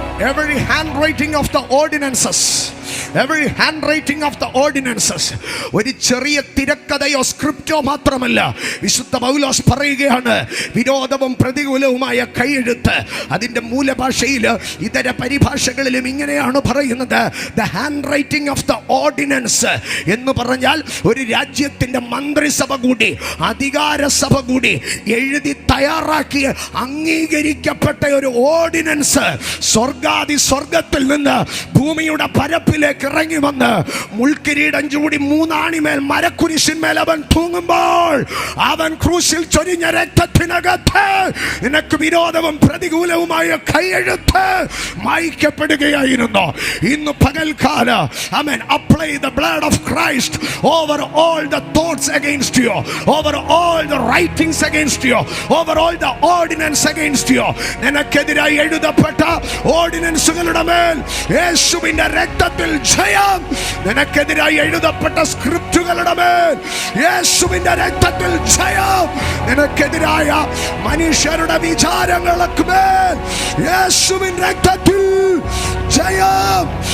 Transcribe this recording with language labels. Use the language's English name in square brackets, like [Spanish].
[English] Every handwriting of the ordinances every handwriting of the ordinances. [Malayalam] ഒരു ചെറിയ തിരക്കഥയോ സ്ക്രിപ്റ്റോ മാത്രമല്ല, വിശുദ്ധ പൗലോസ് പറയുകയാണ്, വിരോധവും പ്രതികൂലവുമായ കൈയെഴുത്ത്. അതിന്റെ മൂലഭാഷയിൽ ഇതര പരിഭാഷകളിലും ഇങ്ങനെയാണ് പറയുന്നത്, [English] the handwriting of the ordinance [Malayalam] എന്ന് പറഞ്ഞാൽ ഒരു രാജ്യത്തിന്റെ മന്ത്രിസഭ കൂടി അധികാര സഭ കൂടി എഴുതി തയ്യാറാക്കിയ അംഗീകരിക്കപ്പെട്ട ഒരു ഓർഡിനൻസ് സ്വർഗാദി സ്വർഗത്തിൽ നിന്ന് ഭൂമിയുടെ പരപ്പിലേക്ക് ഇറങ്ങി വന്ന് മുൾക്കിരീടം ചൂടി മൂന്നാണിമേൽ മരക്കുരിശിന്മേൽ അവൻ തൂങ്ങുമ്പോൾ അവൻ ക്രൂശിൽ ചൊരിഞ്ഞ രക്തത്തിനകത്ത് നിനക്ക് വിരോധവും പ്രതികൂലവുമായ കൈയെഴുത്ത് മായ്ക്കപ്പെടുകയായിരുന്നു. ഇന്ന് പകൽക്കാല ആമേൻ, [English] apply the blood of Christ over all the thoughts against you, over all the writings against you, over all the ordinance against you. [Malayalam] നിനക്കെതിരായി എഴുതപ്പെട്ട ഓർഡിനൻസുകളുടെ മേൽ യേശുവിന്റെ രക്തത്തിൽ ജയം. നിനക്കെതിരായി എഴുതപ്പെട്ട സ്ക്രിപ്റ്റുകളുടെ മേൽ യേശുവിന്റെ രക്തത്തിൽ ജയം. നിനക്കെതിരായ മനുഷ്യരുടെ വിചാരങ്ങൾക്ക് മേൽ യേശുവിൻ രക്തത്തിൽ ജയം.